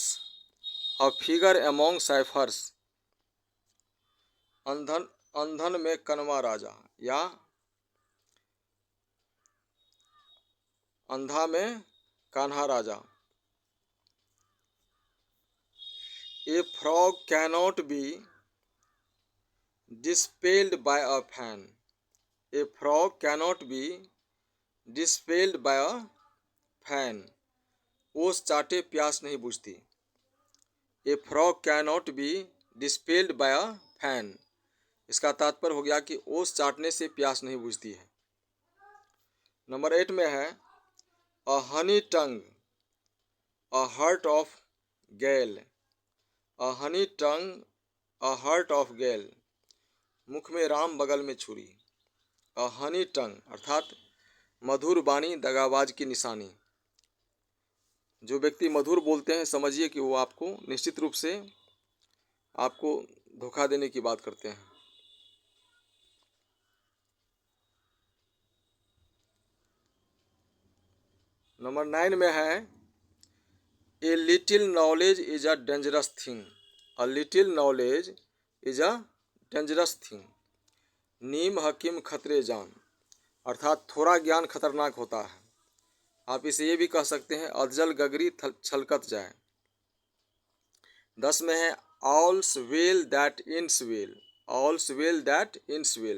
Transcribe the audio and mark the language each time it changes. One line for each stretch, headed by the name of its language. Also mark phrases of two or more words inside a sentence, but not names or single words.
English: A figure among ciphers.
Hindi: अंधन में कनवा राजा या अंधा में कान्हा राजा।
English: A frog cannot be dispelled by a fan. A frog cannot be dispelled by a fan.
Hindi: ओस चाटे प्यास नहीं बुझती।
English: A frog cannot be dispelled by a fan.
Hindi: इसका तात्पर्य हो गया कि ओस चाटने से प्यास नहीं बुझती है। नंबर 8 में है
English: A honey tongue a heart of gall. A honey tongue a heart of gall.
Hindi: मुख में राम बगल में छुरी।
English: A honey tongue
Hindi: अर्थात मधुर वाणी दगाबाज की निशानी। जो व्यक्ति मधुर बोलते हैं समझिए कि वो आपको निश्चित रूप से आपको धोखा देने की बात करते हैं। नंबर 9 में है
English: A little knowledge is a dangerous thing. A little knowledge is a dangerous thing.
Hindi: नीम हकीम खतरे जान अर्थात थोड़ा ज्ञान खतरनाक होता है। आप इसे ये भी कह सकते हैं अधजल गगरी छलकत जाए। 10 में है
English: All's well that ends well. All's well that ends well.